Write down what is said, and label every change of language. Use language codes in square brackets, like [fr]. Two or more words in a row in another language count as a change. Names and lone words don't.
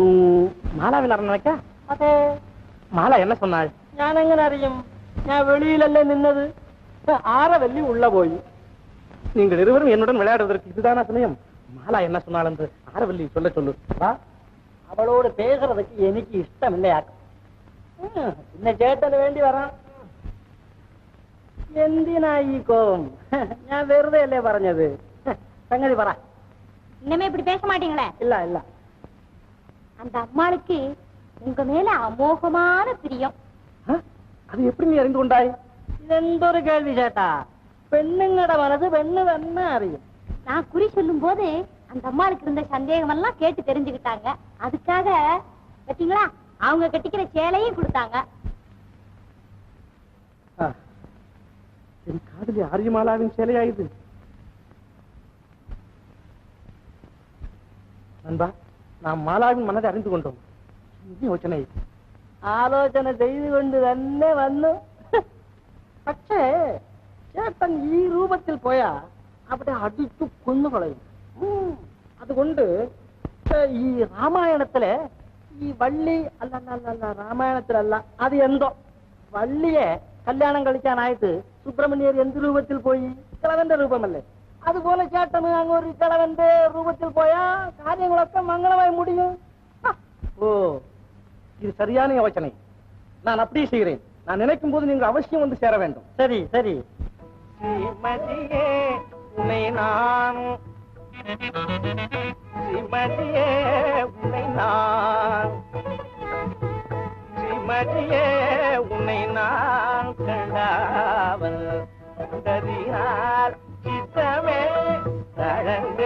[ta] மாலாவின் அரண்மனைக்கா? [ml] അതെ. [ta] மாலா என்ன சொன்னாள்? [ml] ഞാൻ എങ്ങനെ അറിയും? ഞാൻ വെളിയിലല്ലേ നിന്നത്. ആരവല്ലി ഉള്ള പോയി. [ta] நீங்கள் இருவரும் என்னுடன் விளையாடுவதற்கு இதுதான சமயம். மாலா என்ன சொன்னாள் என்று ஆரவல்லி சொல்ல சொல்லு. [ml] അവളോട് പേசுறதுக்கு എനിക്ക് ഇഷ്ടമില്ലയാക്കും. പിന്നെ ചേട്ടന് വേണ്ടി വരാം. എന്തിനാ ഈ കോപം? ഞാൻ വെറുതെ അല്ലേ പറഞ്ഞത്. സംഗതി പറ. [ta] இன்னமே இப்படி பேச மாட்டீங்களே? இல்ல இல்ல. அந்த அம்மாளுக்கு உங்க மேல அமோகமான பிரியம். அது எப்படி நீ அறிந்து கொண்டாய்? [ml] ഇതെന്തൊരു കേൾവി ചേട്ടാ? പെണ്ണുങ്ങളുടെ മനസ്സ് പെണ്ണ് തന്നെ അറിയും. [ta] நான் குறி சொல்லும் போது அந்த அம்மாளுக்கு இருந்த சந்தேகம் எல்லாம் கேட்டு தெரிஞ்சுக்கிட்டாங்க. அதுக்காக பாத்தீங்களா, அவங்க கட்டிக்கிற சேலையும் கொடுத்தாங்க. என் காதலி ஆரியமாலாவின் சேலையா இது? நண்பா, நாம் மாலாவின் மனதை அறிந்து கொண்டோம். யோசனை [ml] ആലോചന ചെയ്തുകൊണ്ട് തന്നെ വന്നു. പക്ഷേ ചേട്ടൻ ഈ രൂപത്തിൽ പോയാ അവിടെ അടിച്ചു കൊന്നുകളയും. അതുകൊണ്ട് ഈ രാമായണത്തിലെ ഈ വള്ളി അല്ല രാമായണത്തിലല്ല അത് എന്തോ വള്ളിയെ കല്യാണം കഴിക്കാനായിട്ട് സുബ്രഹ്മണ്യർ എന്ത് രൂപത്തിൽ പോയി? കിളവന്റെ രൂപമല്ലേ? അതുപോലെ ചേട്ടന് അങ്ങൊരു കിളവന്റെ രൂപത്തിൽ പോയാ കാര്യങ്ങളൊക്കെ മംഗളമായി முடியும். [ta] ஓ, இது சரியான யோசனை. நான் அப்படியே செய்கிறேன். நான் நினைக்கும் போது நீங்கள் அவசியம் வந்து சேர வேண்டும். சரி சரி. ஸ்ரீமதியே உன்னை நான், ஸ்ரீமதியே உன்னை நான், ஸ்ரீமதியே உன்னை நான் கண்டாவல் கதினால் சித்தமே தழந்தே.